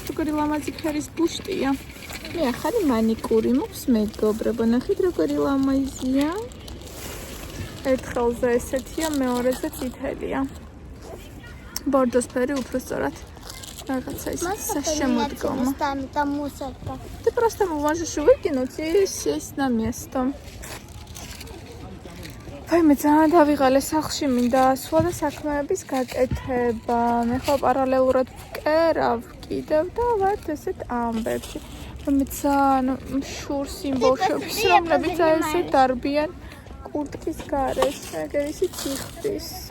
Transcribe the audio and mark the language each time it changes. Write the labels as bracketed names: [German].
[Georgian] როგორი ლამაზი ფერის ბუშტია. მე ახალი მანიკური მაქვს მეგობრებო, ნახეთ როგორი ლამაზია. ერთ ხელზე ესეთია, მეორეზე წითელია. ბორდოს ფერი უფრო სწორად. Რაღაცა ის საშემოდგომა. [Russian] Там мусорка. Ты просто можешь выкинуть и сесть на место. [Georgian] Ვაიმე, ძალიან დავიღალე სახლში მინდა ასვლა და საქმეების გაკეთება. მე ხო პარალელურად ვკერავ კიდევ და ვართ ესეთ ამბებში. ვაიმე, ძალიან შურს იმ ბავშვებს, რომლებიც ესე დარბიან კურტკის გარეშე, ეგ ისიც იხდის.